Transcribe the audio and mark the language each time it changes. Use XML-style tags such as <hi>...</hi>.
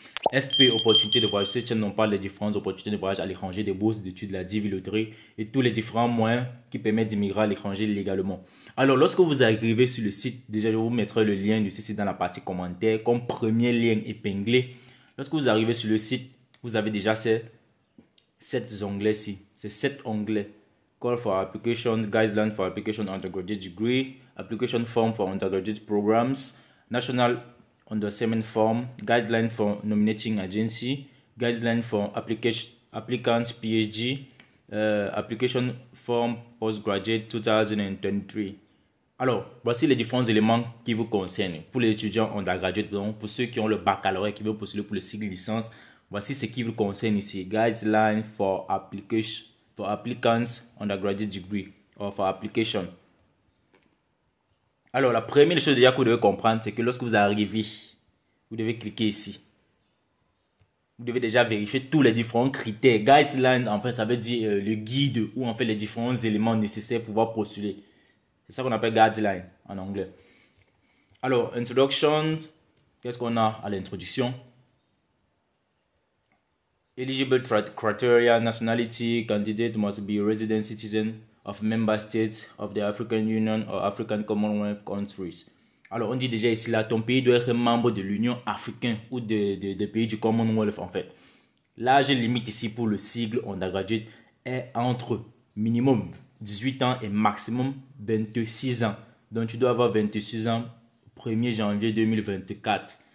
<fr>FP Opportunité de voyage. Cette chaîne, on parle des différentes opportunités de voyage à l'étranger, des bourses d'études, la divi, loterie et tous les différents moyens qui permettent d'immigrer à l'étranger légalement. Alors, lorsque vous arrivez sur le site, déjà, je vous mettrai le lien du site dans la partie commentaire comme premier lien épinglé. Lorsque vous arrivez sur le site, vous avez déjà ces 7 onglets-ci. C'est 7 onglets.</fr> <en>Call for application, guidelines for application undergraduate degree, application form for undergraduate programs, national endorsement form, guideline for nominating agency, guideline for applicants PhD, application form postgraduate 2023.</en> <fr>Alors, voici les différents éléments qui vous concernent. Pour les étudiants undergraduate, donc pour ceux qui ont le baccalauréat qui veulent postuler pour le cycle licence, voici ce qui vous concerne ici.</fr> <en>Guideline for application for applicants undergraduate degree or for application.</en> <fr>Alors, la première chose déjà que vous devez comprendre, c'est que lorsque vous arrivez, vous devez cliquer ici. Vous devez déjà vérifier tous les différents critères. Guideline, en fait, ça veut dire le guide ou en fait les différents éléments nécessaires pour pouvoir postuler. C'est ça qu'on appelle guideline en anglais. Alors, introduction, qu'est-ce qu'on a à l'introduction?</fr> <en>Eligible criteria, nationality, candidate must be a resident citizen of member states of the African Union or African Commonwealth countries.</en> <fr>Alors, on dit déjà ici, là, ton pays doit être membre de l'Union africaine ou des pays du Commonwealth, en fait. L'âge limite ici pour le sigle undergraduate est entre minimum 18 ans et maximum 26 ans. Donc, tu dois avoir 26 ans 1er janvier 2024.</fr>